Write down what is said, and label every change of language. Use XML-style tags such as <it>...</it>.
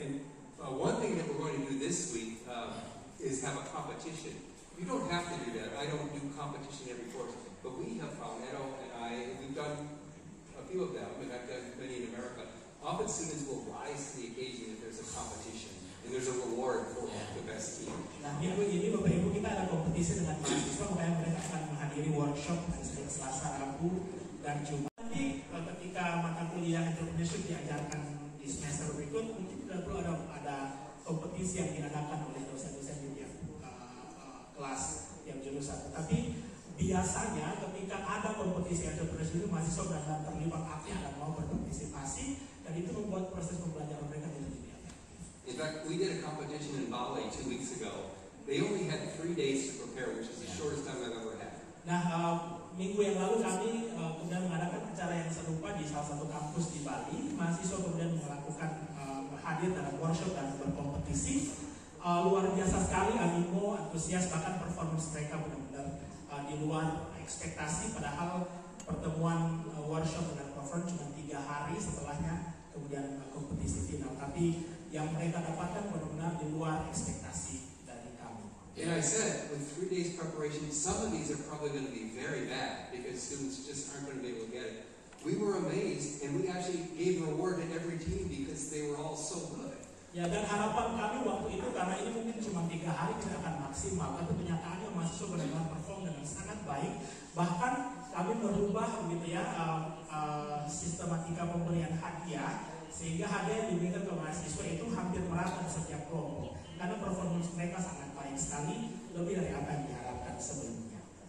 <en>And one thing that we're going to do this week is have a competition. You don't have to do that. I don't do competition every course, but we have found, Edo and I, we've done a few of them, and I've done many in America. Often students will rise to the occasion if there's a competition, and there's a reward for the best team.</en> <id>Nah, minggu ini Bapak Ibu kita ada kompetisi dengan mahasiswa, makanya mereka akan menghadiri workshop hari Senin, Selasa, Rabu, dan Jumat. Nanti ketika mata kuliah entrepreneurship diajarkan di semester berikut, mungkin tidak perlu ada kompetisi yang diadakan oleh dosen-dosen di tiap kelas yang jurusan. Tapi biasanya ketika ada kompetisi entrepreneurship itu mahasiswa benar-benar terlibat aktif dan mau berpartisipasi, dan itu membuat proses pembelajaran mereka jadi lebih efektif.</id> <en>In fact, we did a competition in Bali 2 weeks ago. They only had 3 days to prepare, which is the shortest time I've ever had.</en> <id>Nah, minggu yang lalu kami kemudian mengadakan acara yang serupa di salah satu kampus di Bali. Mahasiswa kemudian melakukan hadir dalam workshop dan berkompetisi. Luar biasa sekali, animo, antusias, bahkan performance mereka benar-benar di luar ekspektasi. Padahal pertemuan workshop dan conference cuma 3 hari setelahnya kemudian kompetisi final. Tapi yang mereka dapatkan benar-benar di luar ekspektasi dari kami.</id> <en>And I said, with 3 days preparation, some of these are probably going to be very bad because students just aren't going to be able to get it. We were amazed, and we actually gave reward to every team because they were all so good.</en> <id>Ya, dan harapan kami waktu itu, karena ini mungkin cuma 3 hari tidak akan maksimal, tapi kenyataannya mahasiswa benar-benar perform dengan sangat baik. Bahkan kami merubah begitu ya sistematika pemberian hadiah, sehingga hadiah yang diberikan ke mahasiswa itu hampir merata di setiap kelompok, karena performance mereka sangat baik sekali, lebih dari apa yang diharapkan sebelumnya.</id>